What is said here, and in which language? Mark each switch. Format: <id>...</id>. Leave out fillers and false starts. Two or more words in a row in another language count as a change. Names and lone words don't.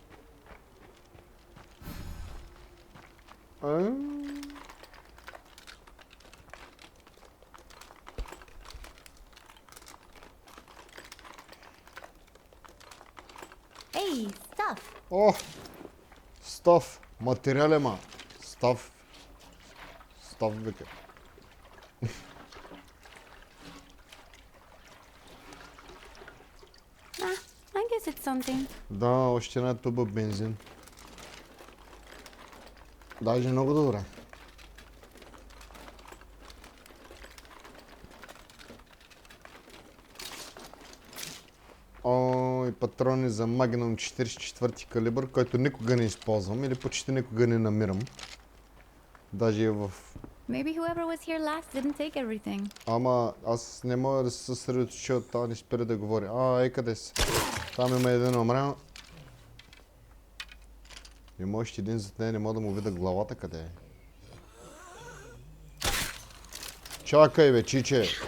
<en>Hey, stuff.</en> <bg>О! Став! Материалема! Став! Став века.</bg> <en>I guess it's something.</en> <bg>Да, още една туба бензин. Даже много добре. И патрони за Magnum 44 калибър, който никога не използвам или почти никога не намирам. Даже и в...</bg> <en>Maybe whoever was here last didn't take everything.</en> <bg>Ама аз не мога да се съсредоточа от това, не спира да говори. Къде си? Там има един умрял. Има още един зад нея, не мога да му видя главата къде е. Чакай бе, чиче!</bg>